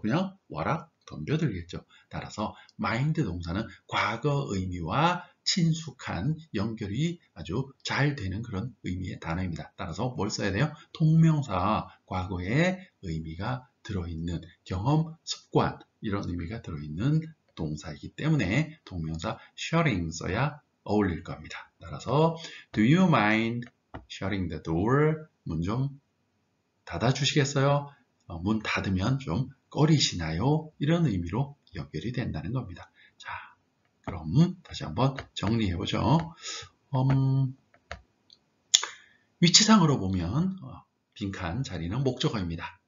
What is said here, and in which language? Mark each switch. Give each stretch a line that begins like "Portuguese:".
Korean: 그냥 와락 덤벼들겠죠. 따라서 마인드 동사는 과거 의미와 친숙한 연결이 아주 잘 되는 그런 의미의 단어입니다. 따라서 뭘 써야 돼요? 동명사, 과거의 의미가 들어있는 경험, 습관 이런 의미가 들어있는 동사이기 때문에 동명사 shutting 써야 어울릴 겁니다. 따라서
English: do you mind shutting the door?
Korean: 문 좀 닫아주시겠어요? 문 닫으면 좀 꺼리시나요? 이런 의미로 연결이 된다는 겁니다. 자, 그럼 다시 한번 정리해보죠. 위치상으로 보면 빈칸 자리는 목적어입니다.